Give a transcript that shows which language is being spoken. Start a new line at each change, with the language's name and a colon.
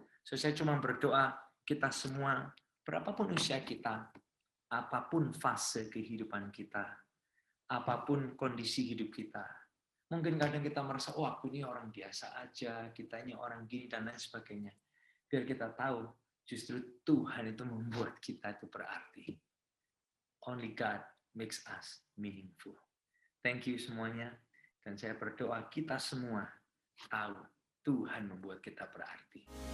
Indonesian: So saya cuma berdoa, kita semua, berapapun usia kita, apapun fase kehidupan kita, apapun kondisi hidup kita, mungkin kadang kita merasa, oh aku ini orang biasa aja, kita ini orang gini, dan lain sebagainya. Biar kita tahu, justru Tuhan itu membuat kita itu berarti.
English: Only God makes us meaningful. Thank you semuanya.
Indonesian: Dan saya berdoa kita semua tahu Tuhan membuat kita berarti.